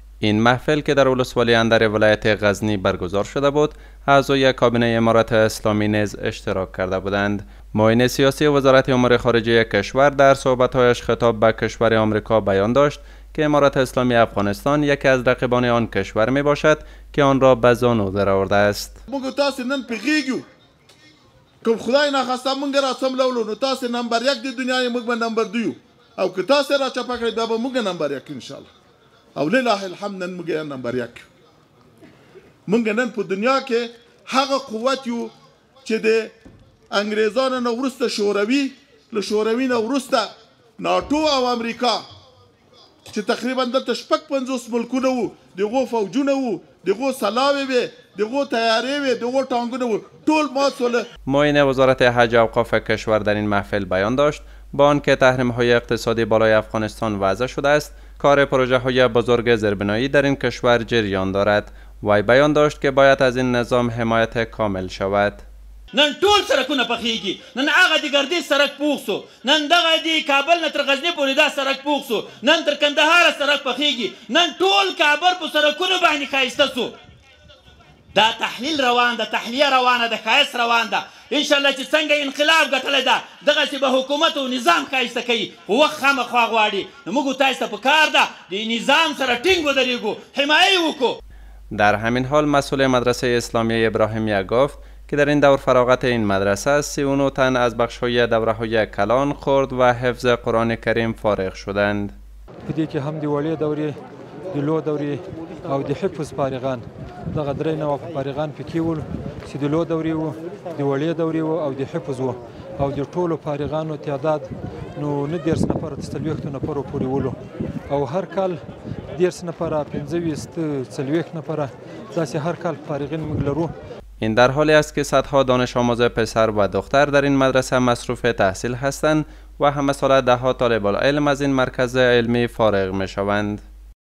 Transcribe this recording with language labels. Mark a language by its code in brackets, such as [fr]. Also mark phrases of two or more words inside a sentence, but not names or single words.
[fa] این محفل که در ولسوالی اندر ولایت غزنی برگزار شده بود، اعضای کابینه امارت اسلامی نیز اشتراک کرده بودند. معین سیاسی وزارت امور خارجه کشور در صحبت‌هایش خطاب به کشور آمریکا بیان داشت که امارت اسلامی افغانستان یکی از رقیبان آن کشور می باشد که آن را به زانو درآورده است. [ps] کوم خدای ناخواسته مونږ را سملولو نو تاسو نمبر 1 د دنیا موږ به نمبر 2 او که تاسو را چپا کړی دا به موږ نمبر 1 [ar] ان شاء الله [ps] او [ar] لله الحمد [ps] نن موږ نمبر 1 موږ نن په دنیا کې هغه قوت یو چې د انګریزانو نه ورسته شوروي له شوروي نه ورسته ناتو او امریکا چې تقریبا دلته شپږ 50 ملکونه وو دغه فوجونه وو دغه سلاوي وي دغه تیاری وي دغه ټانګونه وو ټول مات شول. [fa] معین وزارت حج و اوقاف کشور در این محفل بیان داشت با آنکه تحریم‌های اقتصادی بالای افغانستان وضع شده است، کار پروژه‌های بزرگ زیربنایی در این کشور جریان دارد. وی بیان داشت که باید از این نظام حمایت کامل شود. [ps] نن ټول سرکونه پخېږي، نن هغه د ګردیز سرک پوخ سو، نن دغه د کابل نه تر غزنی پورې دا سرک پوخ سو، نن تر کندهار سرک پخېږي، نن ټول کابل په سرکونو باندې ښایسته سو. دا تحلیل روان ده، تحلیه روانه ده، ښایست روان ده. انشاءالله چې څنګه انقلاب ګټلی ده دغسې به حکومت او نظام ښایسته کوي. خو وخت خامخوا غواړي، نو موږ تاسو ته پکار ده د نظام سره ټینګ ودرېږو، حمایه وکړو. [fa] در همین حال مسئول مدرسه اسلامی ابراهیمیه گفت که در این دور فراغت این مدرسه 39 تن از بخش‌های دوره‌های کلان، خرد و حفظ قرآن کریم فارغ شدند. [ps] پدې کې هم د وړې دورې د لو دورې او د حفظ فارغان دغه درې نوع فارغان پکې ول چې د لو دورې وو، د وړې دورې وو او د حفظ وو، او د ټولو فارغانو تعداد نو نه 10 نفر تر 40 نفر پورې ولو، او هر کال 10 نفر 15 40 نفر داسې هر کال فارغین موږ لرو. [fa] این در حالی است که صدها دانش آموز پسر و دختر در این مدرسه مصروف تحصیل هستند و همه سال 10 ها طالب العلم از این مرکز علمی فارغ می شوند.